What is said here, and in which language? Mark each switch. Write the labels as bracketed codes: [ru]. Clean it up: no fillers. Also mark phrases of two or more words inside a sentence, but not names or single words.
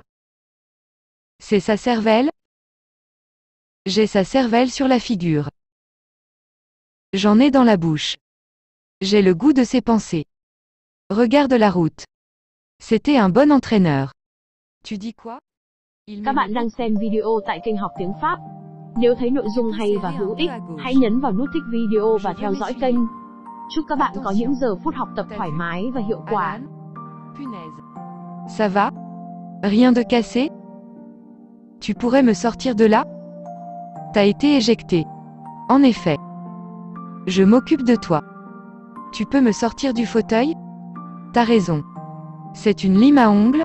[fr] C'est sa cervelle? J'ai sa cervelle sur la figure. J'en ai dans la bouche. J'ai le goût de ses pensées. Regarde la route. C'était un bon entraîneur. Tu dis quoi? [vi] Các bạn đang xem video tại kênh Học Tiếng Pháp. Nếu thấy nội dung hay và hữu ích, hãy nhấn vào nút thích video và theo dõi kênh. Chúc các bạn có những giờ phút học tập thoải mái và hiệu quả. [fr] Ça va? Rien de cassé? Tu pourrais me sortir de là? T'as été éjecté. En effet. Je m'occupe de toi. Tu peux me sortir du fauteuil? T'as raison. C'est une lime à ongles?